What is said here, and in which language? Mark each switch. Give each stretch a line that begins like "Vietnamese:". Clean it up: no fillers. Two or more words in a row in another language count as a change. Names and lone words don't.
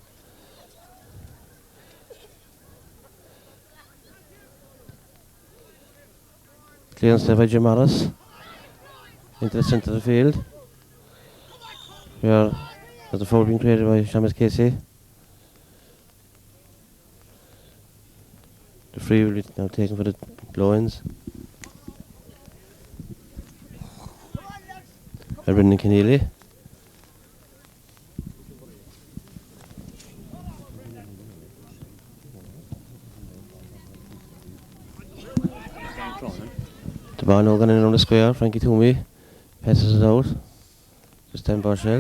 English: Clearance there by Jim Morris. Into the centre of the field. Here there's a foul being created by Shamus Casey. The free will be now taken for the blow-ins. Brendan Keneally. The ball now going in on the square. Frankie Toomey passes it out. Just down Barshell.